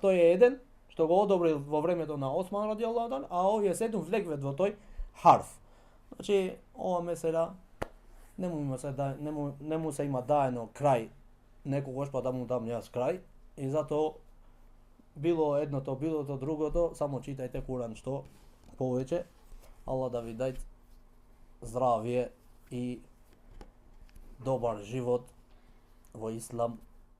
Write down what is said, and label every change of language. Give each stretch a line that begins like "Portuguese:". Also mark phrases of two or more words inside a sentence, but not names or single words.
Macedonian: Тој е еден што го одобрил во времето на Осман
Arabic: رضي الله تعالى,
Macedonian: а овие 7 влегват во тој харф. Значи, ова mesela не му се има даено крај некогаш па да му дам јас крај и затоа било едното, било то другото, само читајте Куран што повеќе. Allah da vi дај здравје и добар живот во Ислам.